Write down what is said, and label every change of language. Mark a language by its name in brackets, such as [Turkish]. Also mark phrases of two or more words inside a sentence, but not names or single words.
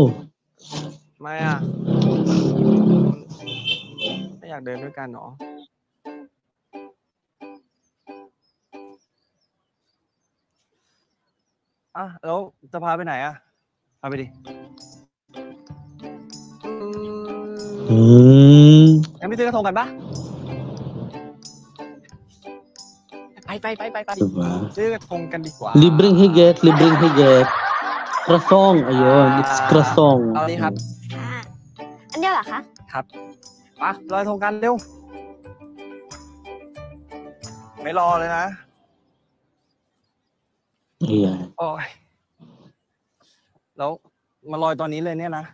[Thai] ไม่อ่ะไม่อยากเดินด้วยกันเหรออ่ะแล้วจะพาไปไหนอ่ะ พาไปดิ งั้นไปซื้อกระทงกันปะไป [Filipino] Diba? [Thai] ซื้อกระทงกันดีกว่า [Filipino] Libreng higit. Krasong. Ayun, [English] it's krasong. [Thai] เอานี่ครับ อันเดียวเหรอคะ ครับไปลอยกระทงกันเร็ว ไม่รอเลยนะ [Filipino] Ayan. [Thai] โอ้ย แล้วมาลอยตอนนี้เลยเนี่ยนะ